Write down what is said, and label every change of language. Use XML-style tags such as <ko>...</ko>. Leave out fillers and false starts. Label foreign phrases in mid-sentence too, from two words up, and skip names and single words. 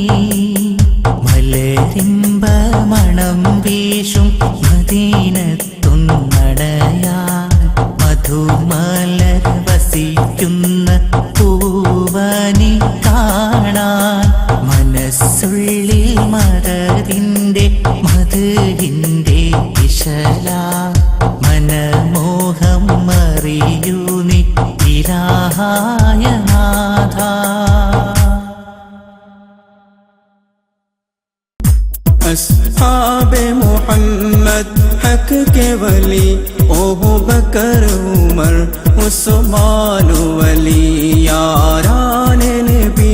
<ml>മലരിമ്പ മണം വീശും മദീനത്തൊന്നടയാൻ മധുമലർ വസിക്കുന്ന പൂവനി കാണാൻ മനസ്സുള്ളിൽ മദദിന്റെ മധുഹിന്റെ ഇശല മനമോഹം അറിയൂ നീ ഇലാഹായ നാഥ</ml> <ur>اصحاب محمد حق کے ولی اوہو بکر عمر عثمان ولی یاران نبی</ur>